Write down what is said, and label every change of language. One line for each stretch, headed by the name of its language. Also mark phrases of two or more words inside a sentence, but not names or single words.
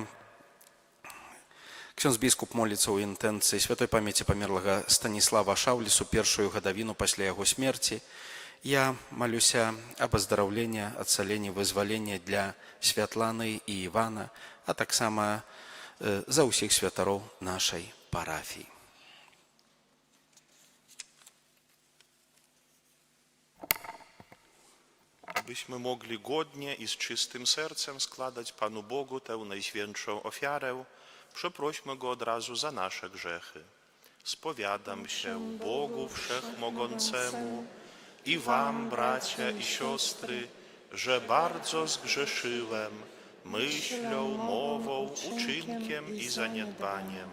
Polish: Ksiądz biskup
Belarusian: моліцца ў інтэнцыі святой памяці памерлага Станіслава Шаўлісу першую гадавіну пасля яго смерці. Я малюся аб аздараўленні, адцаленні, вызваленні для Святланы і Івана, а таксама за ўсіх святароў нашай парафіі.
Polish: Byśmy mogli godnie i z czystym sercem składać Panu Bogu tę najświętszą ofiarę, przeprośmy Go od razu za nasze grzechy. Spowiadam się Bogu Wszechmogącemu i wam, bracia i siostry, że bardzo zgrzeszyłem myślą, mową, uczynkiem i zaniedbaniem.